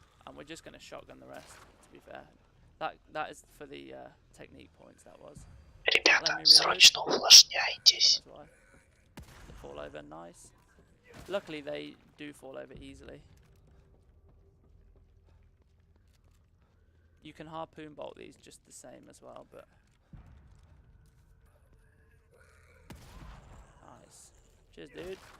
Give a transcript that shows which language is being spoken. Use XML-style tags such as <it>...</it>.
<en>And we're just going to shotgun the rest, to be fair. That is for the technique points, that was.</en> <ru>Ребята, срочно увлажняйтесь.</ru> <en>The fall over, nice. Luckily, they do fall over easily. You can harpoon bolt these just the same as well, but nice. Cheers, dude.</en>